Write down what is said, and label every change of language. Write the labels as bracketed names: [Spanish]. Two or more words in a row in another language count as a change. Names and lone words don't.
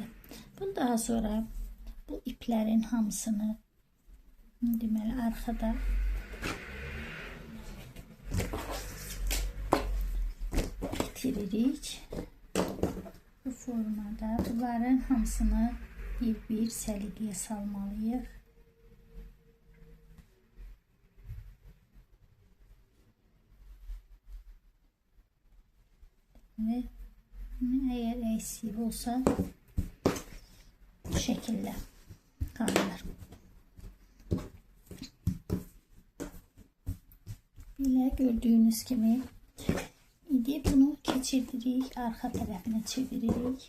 [Azerbaijani] Bunu daha sonra bu iplerin hamısını deməli arkada bitiririk. Bu formada bunların hamısını bir səliqəyə salmalıyıq. [Turkish] Ve eğer eksik olsa bu şekilde kalır. Böyle gördüğünüz gibi [Azerbaijani] indi bunu keçirdirik, arka tarafına çeviririk.